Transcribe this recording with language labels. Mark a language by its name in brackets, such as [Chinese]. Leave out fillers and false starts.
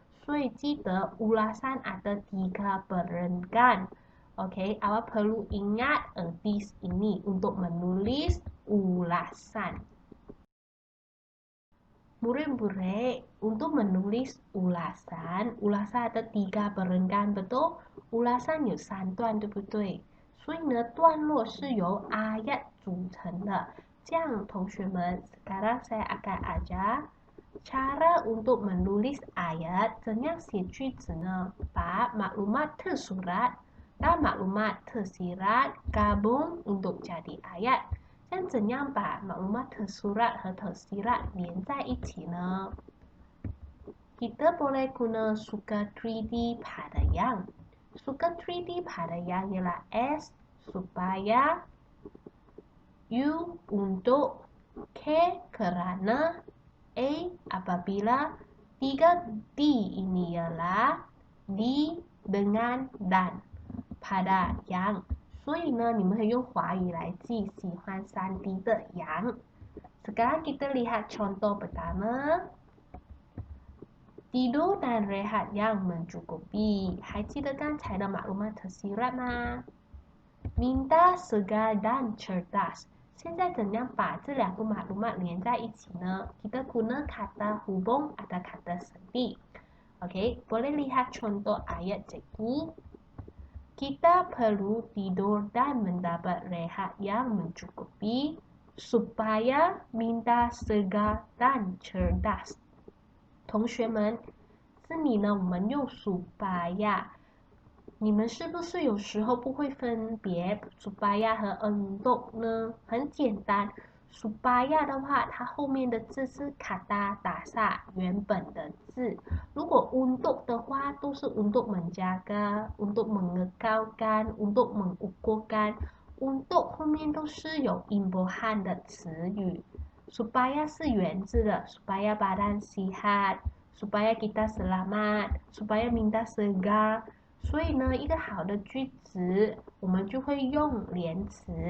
[Chinese] 所以记得 [Malay] ulasan ada 3 berenggan。Oke, awak perlu ingat dis ini untuk menulis ulasan. Murid-murid, untuk menulis ulasan ada 3 berenggan, betul? [Chinese] Ulasan 有3段，对不对？所以呢，段落是由 ayat 组成的。这样，同学们 [Malay] sekarang saya akan ajar cara untuk menulis ayat， [Chinese] 怎样写句子呢？ [Malay] 把maklumat tersurat dan maklumat tersirat gabung untuk jadi ayat。 [Chinese] 但怎样把maklumat tersurat 和 tersirat 连在一起呢？ [Malay] Kita boleh guna suka 3D pada yang. Suka 3D pada yang ialah S supaya, U untuk, K kerana, A apabila, 3D ini ialah di, dengan, dan pada yang。 [Chinese] 所以呢，你们可以用华语来记喜欢3D 的羊。 [Malay] Sekarang kita lihat contoh pertama. Tidur dan rehat yang mencukupi. [Chinese] 还记得刚才的maklumat tersirat 吗？ [Malay] Minta segar dan cerdas. [Chinese] 现在怎样把这2个maklumat 连在一起呢？ [Malay] Kita guna kata hubung atau kata senti. Oke, boleh lihat contoh ayat cikgu.Kita perlu tidur dan mendapat rehat yang mencukupi supaya minta segar dan cerdas。 [Chinese] 同学们，这里呢，我们用 supaya， 你们是不是有时候不会分别 supaya 和 untuk 呢？很简单。 supaya 的话，它后面的字是 kata dasar 原本的字。如果 [Malay] untuk [Chinese] 的话，都是 [Malay] untuk menjaga, untuk mengekalkan, untuk mengukurkan. [Chinese] Untuk 后面都是有 imbuhan 的词语。 [Malay] supaya [Chinese] 是原字的 [Malay] supaya badan sihat, supaya kita selamat, supaya minta segar。 [Chinese] 所以呢，一个好的句子，我们就会用连词。